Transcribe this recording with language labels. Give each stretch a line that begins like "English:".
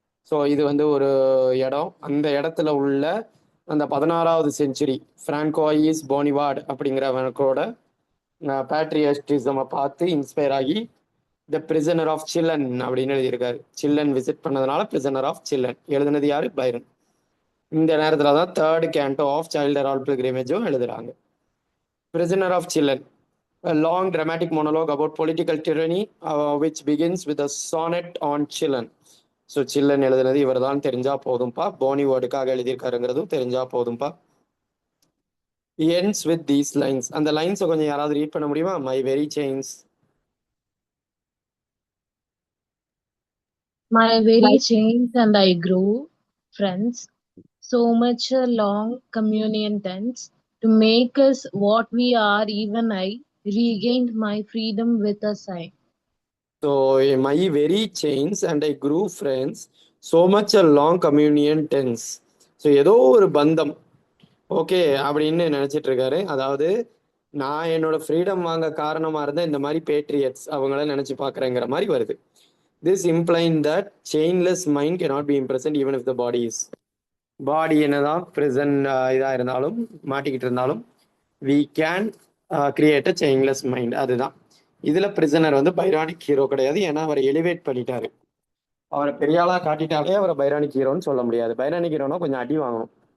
Tamil: So இது வந்து ஒரு இடம், அந்த இடத்துல உள்ள அந்த 16வது செஞ்சுரி ஃப்ராங்கோயிஸ் போனிவார்டு அப்படிங்கிறவனுக்கோட பேட்ரியட்டிசமை பார்த்து இன்ஸ்பயர் ஆகி த பிரிசனர் ஆஃப் சில்லன் அப்படின்னு எழுதியிருக்காரு. சில்லன் விசிட் பண்ணதுனால பிரிசனர் ஆஃப் சில்லன் எழுதுனது யாரு? பைரன். இந்த நேரத்தில் தான் third canto of child Herald பில்கிரிமேஜும் எழுதுறாங்க.
English: Prisoner of Chillon, a long dramatic monologue about political tyranny, which begins with a sonnet on Chillen.
Tamil: So சில்லன் எழுதுனது இவர் தான் தெரிஞ்சா போதும்பா. போனி வேர்டுக்காக எழுதியிருக்காருங்கிறதும் தெரிஞ்சா போதும்பா.
English: ends with these lines.
Tamil: அந்த லைன்ஸை கொஞ்சம் யாராவது ரீட் பண்ண முடியுமா?
English: My very chains. My very chains and I grew, friends, so much a long communion thence, to make us what we are, even I regained my freedom with a sigh. So my very chains and I grew friends, so much a long communion tense.
Tamil: So ஏதோ ஒரு பந்தம், okay அப்படின்னு நினைச்சிட்டு இருக்காரு. அதாவது நான் என்னோட freedom வாங்க காரணமா இருந்த இந்த மாதிரி பேட்ரியட்ஸ் அவங்கள நினைச்சு பார்க்குறேங்கிற மாதிரி வருது.
English: This implies that chainless mind cannot be imprisoned even if the body is.
Tamil: பாடி என்னதான் ப்ரிசன் இதாக இருந்தாலும், மாட்டிக்கிட்டு இருந்தாலும்,
English: we can create a chainless mind.
Tamil: அதுதான் இதில் பிரிசனர் வந்து பைரானிக் ஹீரோ கிடையாது, ஏன்னா அவரை எலிவேட் பண்ணிட்டாரு. அவரை பெரியாளாக காட்டிட்டாலே அவரை பைரானிக் ஹீரோன்னு சொல்ல முடியாது. பைரானிக் ஹீரோனா கொஞ்சம் அடி வாங்கணும்.